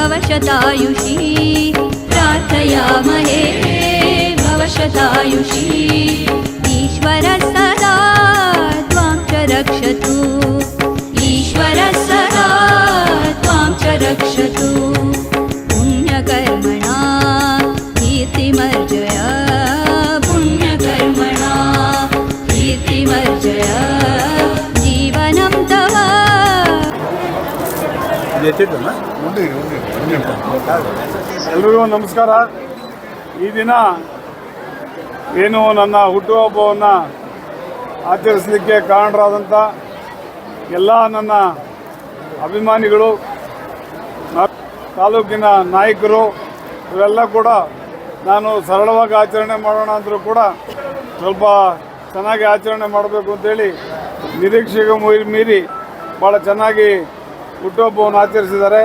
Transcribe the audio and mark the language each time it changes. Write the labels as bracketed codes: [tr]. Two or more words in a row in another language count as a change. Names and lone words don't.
[sa] भवशतायुषी प्रार्थयामहे भवशतायुषी ईश्वरः सदा त्वां च रक्षतु ईश्वरः सदा त्वां च रक्षतु पुण्यकर्मणा कीर्तिमर्जय पुण्यकर्मणा कीर्तिमर्जय जीवनं तव [kn] ಎಲ್ರಿಗೂ ನಮಸ್ಕಾರ. ಈ ದಿನ ಏನು ನನ್ನ ಹುಟ್ಟುಹಬ್ಬವನ್ನು ಆಚರಿಸಲಿಕ್ಕೆ ಕಾರಣರಾದಂಥ ಎಲ್ಲ ನನ್ನ ಅಭಿಮಾನಿಗಳು, ತಾಲೂಕಿನ ನಾಯಕರು ಇವೆಲ್ಲ ಕೂಡ ನಾನು ಸರಳವಾಗಿ ಆಚರಣೆ ಮಾಡೋಣ ಅಂದರೂ ಕೂಡ ಸ್ವಲ್ಪ ಚೆನ್ನಾಗಿ ಆಚರಣೆ ಮಾಡಬೇಕು ಅಂತೇಳಿ ನಿರೀಕ್ಷೆಗೆ ಮೀರಿ ಭಾಳ ಚೆನ್ನಾಗಿ ಹುಟ್ಟುಹಬ್ಬವನ್ನು ಆಚರಿಸಿದ್ದಾರೆ.